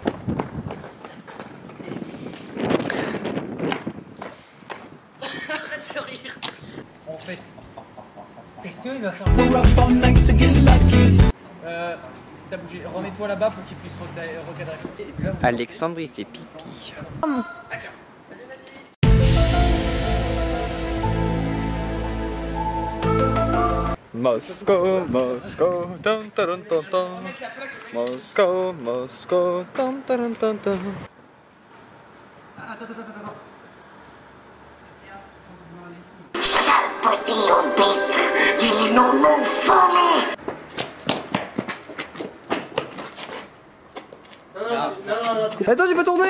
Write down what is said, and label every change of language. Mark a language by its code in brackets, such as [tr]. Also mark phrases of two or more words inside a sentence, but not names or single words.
[fr] Est-ce qu'il va faire... T'as bougé, remets-toi là-bas pour qu'il puisse recadrer. Et puis là, Alexandre il fait pipi. Action. Moscow, Moscow, tan tan tan tan. Moscow, Moscow, tan tan tan tan. Attends, j'ai pas tourné.